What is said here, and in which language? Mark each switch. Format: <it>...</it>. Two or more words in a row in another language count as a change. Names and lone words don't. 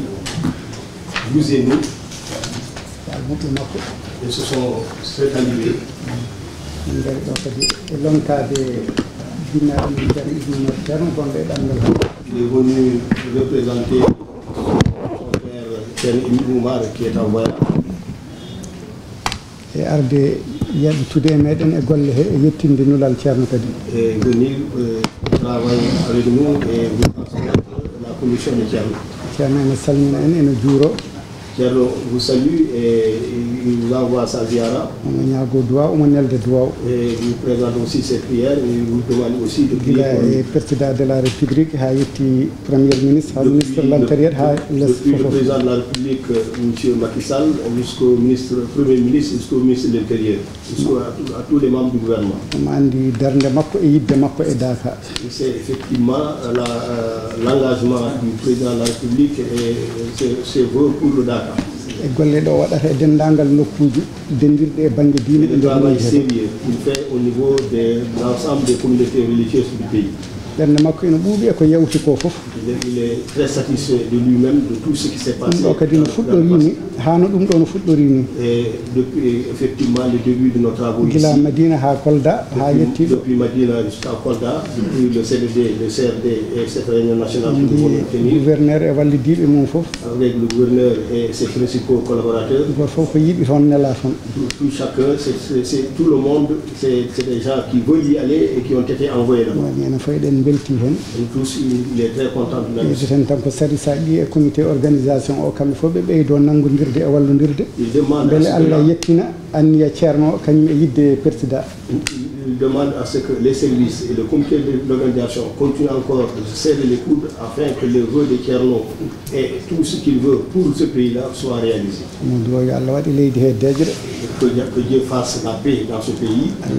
<fr>Vous et nous. Et ce sont ses talibés. Il est venu représenter son frère Thierno Oumar qui est en voyage.</fr> <ff>Et arde yaltude meɗen e golle he e yettinde nulal Thierno kadi</ff> <fr>et venir travailler avec nous et vous transmettre la commission de Thierno.</fr> <ff>Thierno ene salmina en ene juuro.</ff> <fr>Thierno vous salue et il vous envoie sa ziara.</fr> <ff>Omo ñaago duwa omo nelde duwa.</ff> <fr>Et vous présente aussi ses prières et vous demande aussi de prier pour le président de la République</fr> <ff>ha yetti</ff> <fr>premier ministre ha ministre de l'Intérieur ha depuis le président de la République M. Macky Sall jusqu'au premier ministre jusqu'au ministre de l'Intérieur à tous les membres du gouvernement.</fr> <ff>Omo andi darde makko e yidde makko e Dakar.</ff> <fr>C'est effectivement l'engagement du président de la République et c'est vœu pour le Dakar.</fr> <ff>E golle ɗo waɗata e denndaangal nokkuuji dendirɗe e baŋnge diine</ff> <fr>le travail sérieux qu'il fait au niveau de l'ensemble des communautés religieuses du pays.</fr> <ff>ɓernde makko ene ɓuuɓi e ko yawti ko fof.</ff> <fr>Il est très satisfait de lui-même de tout ce qui s'est passé.</fr> <ff>ɗum ɗo kadi no fuɗɗori ni haa no ɗum ɗo no fuɗɗori ni.</ff> <fr>Et depuis effectivement le début de nos travaux ici.</fr> <ff>Gila Madina ha Kolda ha yetti</ff> <fr>depuis Madina jusqu'à Kolda, depuis le CDD, le CRD et cette réunion nationale que nous voulons tenir.</fr> <ff>Gouverneur e wallidiɓe mum fof.</ff> <fr>Avec le gouverneur et ses principaux collaborateurs.</fr> <ff>Goto fof ko yiɗi toon nela toon.</ff> <fr>Tout chacun, c'est tout le monde, c'est des gens qui veulent y aller et qui ont été envoyés là-bas.</fr> <ff>ene fayɗen belti hen.</ff> <fr>Tous, il est très content de la mission.</fr> <ff>Ten tan ko sari sa ɗi e</ff> <fr>comité organisation</fr> <ff>o kamɓe fof ɓe ɓeydo nanngodirde e wallodirde beele Allah yettina anniya Thierno kañum e yidde président.</ff> <fr>Il demande à ce que les services et le comité d'organisation continuent encore de se serrer les coudes afin que le vœu de Thierno et tout ce qu'il veut pour ce pays-là soit réalisé. Que Dieu fasse la paix dans ce pays.</fr>